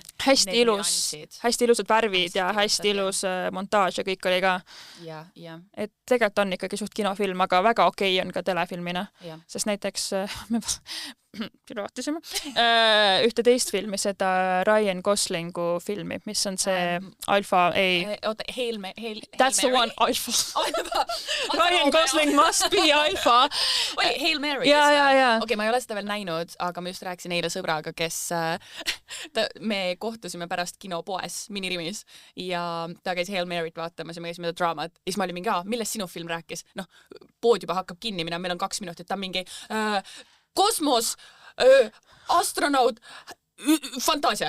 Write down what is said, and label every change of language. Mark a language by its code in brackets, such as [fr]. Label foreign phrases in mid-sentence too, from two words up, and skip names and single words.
[et] Hästi ilusad värvid ja hästi ilus montaaž ja kõik oli ka. Et tegelikult on ikkagi suht kinofilm, aga väga okei on ka telefilmina. Sest näiteks me vaatasime ühte teist filmi, seda Ryan Goslingu filmi, mis on see Alpha, [en] That's the one, [et] Alpha. [en] Ryan Gosling must be Alpha. Hail Mary. [et] Okei, ma ei ole seda veel näinud, aga ma just rääkisin eile sõbraga, kes me kohtusime pärast kinopoes Minirimis ja ta käis Hail Mary't vaatamas ja me käisime ta draamat. Ja siis ma olin mingi, millest sinu film rääkis? Pood juba hakkab kinni minema, meil on 2 minutit, ta on mingi kosmos, astronaut, fantaasia.